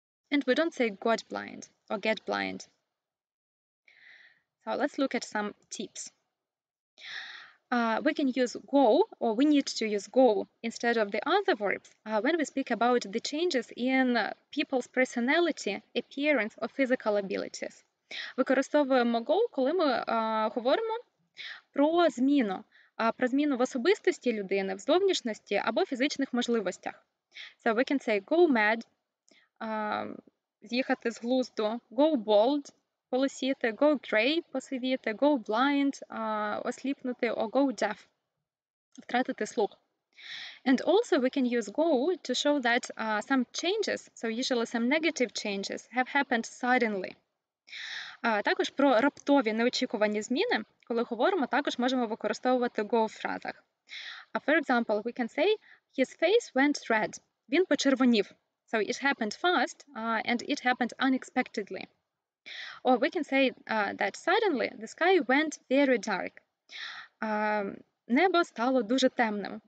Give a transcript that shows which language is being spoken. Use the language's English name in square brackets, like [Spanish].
[English] And we don't say got blind or get blind. So let's look at some tips. We can use go, or we need to use go instead of the other verbs when we speak about the changes in people's personality, appearance, or physical abilities. [Ukrainian] Використовуємо go, коли ми говоримо про зміну в особистості людини, в зовнішності або фізичних можливостях. So we can say go mad, з'їхати з глузду, go bald, полисіти, go grey, посивіти, go blind, осліпнути, or go deaf, втратити слух. [English] And also we can use go to show that some changes, so usually some negative changes, have happened suddenly. [Ukrainian] Також про раптові неочікувані зміни, коли говоримо, також можемо використовувати go в фразах. [English] For example, we can say, his face went red. [Ukrainian] Він почервонів. [English] So it happened fast and it happened unexpectedly. Or we can say that suddenly the sky went very dark. [Ukrainian] Небо стало дуже темним.